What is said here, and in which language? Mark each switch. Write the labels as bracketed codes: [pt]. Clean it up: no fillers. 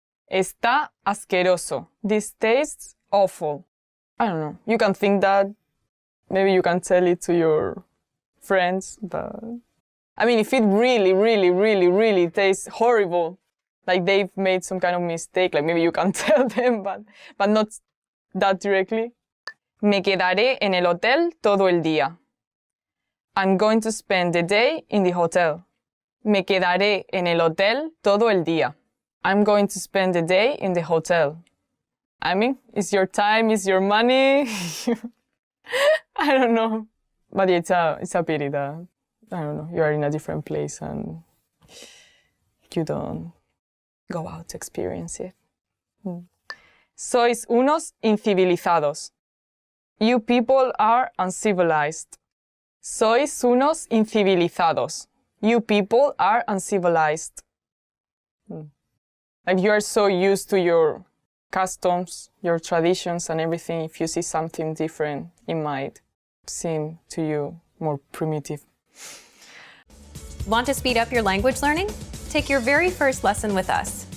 [es] Está asqueroso. [en] This tastes awful. I don't know. You can think that. Maybe you can tell it to your friends, but I mean, if it really, really, really, really tastes horrible, like they've made some kind of mistake, like maybe you can tell them, but not that directly. [es] Me quedaré en el hotel todo el día. [en] I'm going to spend the day in the hotel. [es] Me quedaré en el hotel todo el día. [en] I'm going to spend the day in the hotel. I mean, it's your time, it's your money. I don't know. But it's a pity that, I don't know, you are in a different place and you don't go out to experience it. [es] Sois unos incivilizados. [en] You people are uncivilized. [es] Sois unos incivilizados. [en] You people are uncivilized. Like you are so used to your customs, your traditions and everything. If you see something different, it might seem to you more primitive. Want to speed up your language learning? Take your very first lesson with us.